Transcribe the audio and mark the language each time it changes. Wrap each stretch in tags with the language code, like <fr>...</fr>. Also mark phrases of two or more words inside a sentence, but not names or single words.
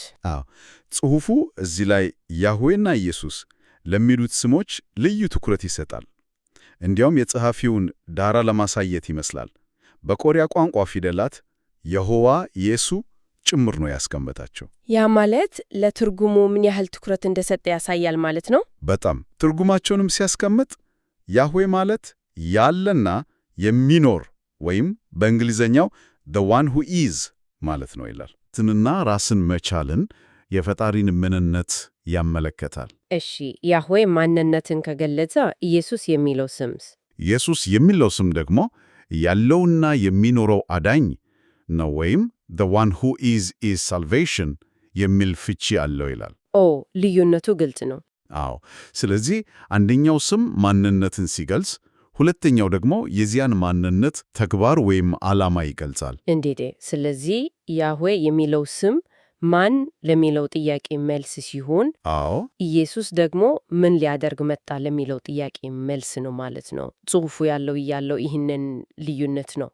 <am>ጽሑፉ እዚህ ላይ ያህዌና ኢየሱስ ለሚሉት ስሞች ልዩ ትኩረት ይሰጣል። እንዲያውም የጸሐፊውን ዳራ ለማሳየት ይመስላል በኮሪያ ቋንቋ ፊደላት የሆዋ የሱ ጭምር ነው ያስቀመጣቸው። ያ ማለት ለትርጉሙ ምን ያህል ትኩረት እንደሰጠ ያሳያል ማለት ነው። በጣም ትርጉማቸውንም ሲያስቀምጥ ያህዌ ማለት ያለና የሚኖር ወይም በእንግሊዘኛው</am> <en>the one who is</en> <am>ማለት ነው ይላል። ትንና ራስን መቻልን የፈጣሪን ምንነት ያመለከታል። እሺ፣ ያህዌ ማንነትን ከገለጸ ኢየሱስ የሚለው ስምስ? ኢየሱስ የሚለው ስም ደግሞ ያለውና የሚኖረው አዳኝ ነው ወይም</am> <en>the one who is salvation</en> <am>የሚል ፍቺ አለው ይላል። ልዩነቱ ግልጽ ነው። ስለዚህ አንደኛው ስም ማንነትን ሲገልጽ፣ ሁለተኛው ደግሞ የዚያን ማንነት ተግባር ወይም ዓላማ ይገልጻል። እንዴት? ስለዚህ ያህዌ የሚለው ስም ማን ለሚለው ጥያቄ መልስ ሲሆን፣ ኢየሱስ ደግሞ ምን ሊያደርግ መጣ ለሚለው ጥያቄ መልስ ነው ማለት ነው። ጽሑፉ ያለው ይህንን ልዩነት ነው።</am>